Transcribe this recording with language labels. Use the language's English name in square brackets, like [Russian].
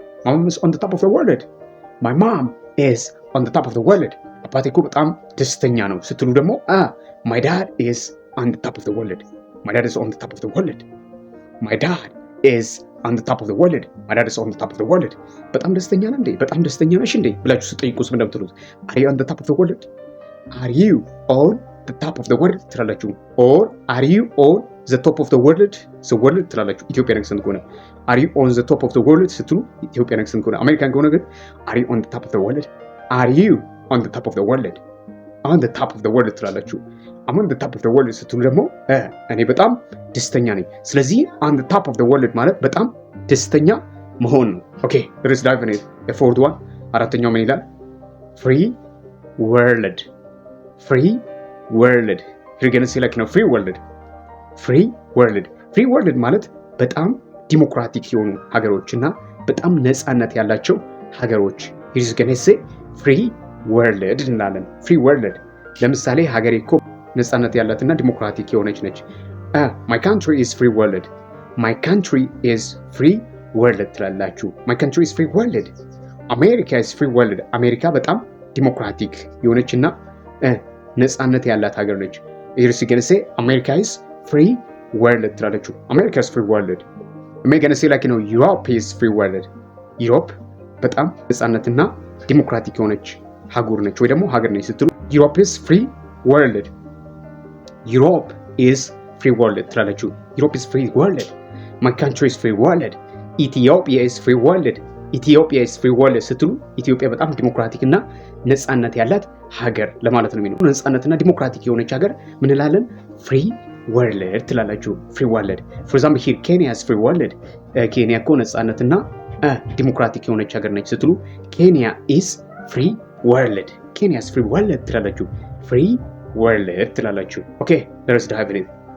[English] my mom is on the top of the world. my mom is on the top of the world. [Amharic] አባቴ እኮ በጣም ደስተኛ ነው ስትሉ ደግሞ [English] my dad is on the top of the world. my dad is on the top of the world. my dad is on the top of the world. my dad is on the top of the world. [Amharic] በጣም ደስተኛ ነህ እንዴ? በጣም ደስተኛ ነሽ እንዴ ብላችሁ ስጠይቁስ ምን እንደምትሉት? [English] are you on the top of the world? are you on the top of the world [Amharic] ትላላችሁ። [English] or are you on the top of the world ትላላችሁ። [Amharic] ኢትዮጵያን አክሰንት ከሆነ [English] are you on the top of the world ስትሉ ኢትዮጵያን አክሰንት ከሆነ። [Amharic] አሜሪካን ከሆነ ግን [English] are you on the top of the world? are you on the top of the world? on the top of the world ትላላችሁ። I'm on the top of the world ስትሉ ደግሞ [Amharic] እኔ በጣም ደስተኛ ነኝ። [English] ስለዚህ on the top of the world [Amharic] ማለት በጣም ደስተኛ መሆን ነው። [English] ኦኬ let's dive in it. the fourth one [Amharic] አራተኛው ምን ይላል? [English] free world. free world you're going to say like free world. free world free world ማለት በጣም ዲሞክራቲክ የሆኑ ሀገሮችና በጣም ነፃነት ያላቸው ሀገሮች you're going to say free world እንላለን። free world ለምሳሌ [Amharic] ሀገሬ እኮ ነፃነት ያላትና ዲሞክራቲክ የሆነች ነች። [English] my country is free world. my country is free world ትላላችሁ። my country is free world. America is free world. [Amharic] አሜሪካ በጣም ዲሞክራቲክ የሆነችና ነፃነት ያላት ሀገር ነች። [English] you're going to say America is free world ትላላችሁ። America is free world. you're going to say like Europe is free world. [Amharic] Europe በጣም ነፃነትና ዲሞክራቲክ የሆነች ሀገር ነች ወይ ደግሞ ሀገር ነች ስትሉ [English] Europe is free world. Europe is free world ትላላችሁ። Europe is free world. my country is free world. Ethiopia is free world. [Amharic] ኢትዮጵያ [English] is free world [Amharic] ስትሉ ኢትዮጵያ በጣም ዲሞክራቲክ እና ነፃነት ያላት ሀገር ለማለት ነው የሚለው። ነፃነትና ዲሞክራቲክ የሆነች ሀገር ምን እንላለን? [English] free world [Amharic] ትላላችሁ። [English] free world for example here Kenya is free world. [Amharic] ኬንያ እኮ ነፃነትና ዲሞክራቲክ የሆነች ሀገር ነች ስትሉ [English] Kenya is free world. Kenya is free world [Amharic] ትላላችሁ። [English] free world ትላላችሁ። ኦኬ let's dive in it.